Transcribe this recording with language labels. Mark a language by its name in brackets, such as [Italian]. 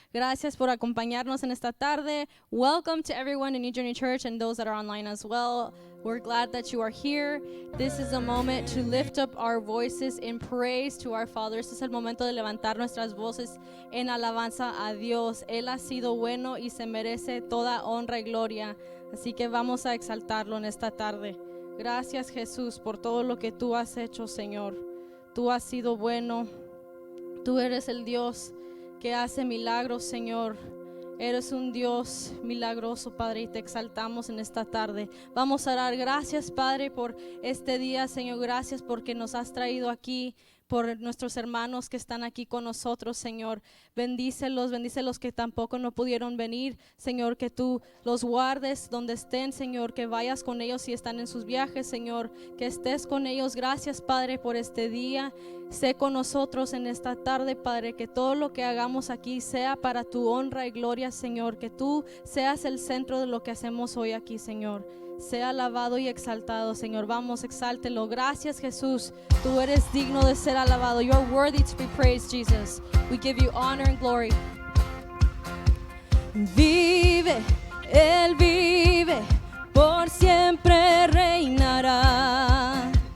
[Spanish] Gracias por acompañarnos en esta tarde. [English] Welcome to everyone in New Journey Church and those that are online as well. We're glad that you are here. This is a moment to lift up our voices in praise to our Father. [Spanish] Este es el momento de levantar nuestras voces en alabanza a Dios. Él ha sido bueno y se merece toda honra y gloria. Así que vamos a exaltarlo en esta tarde. Gracias, Jesús, por todo lo que tú has hecho, Señor. Tú has sido bueno. Tú eres el Dios que hace milagros, Señor. Eres un Dios milagroso, Padre, y te exaltamos en esta tarde. Vamos a dar gracias, Padre, por este día, Señor. Gracias porque nos has traído aquí, por nuestros hermanos que están aquí con nosotros, Señor. Bendícelos que tampoco no pudieron venir, Señor, que tú los guardes donde estén, Señor, que vayas con ellos si están en sus viajes, Señor, que estés con ellos. Gracias, Padre, por este día. Sé con nosotros en esta tarde, Padre, que todo lo que hagamos aquí sea para tu honra y gloria, Señor, que tú seas el centro de lo que hacemos hoy aquí, Señor. Sea alabado y exaltado, Señor. Vamos, exáltelo. Gracias, Jesús. Tú eres digno de ser alabado. [English] You are worthy to be praised, Jesus. We give you honor and glory. [Spanish] Vive, Él vive, por siempre reinará.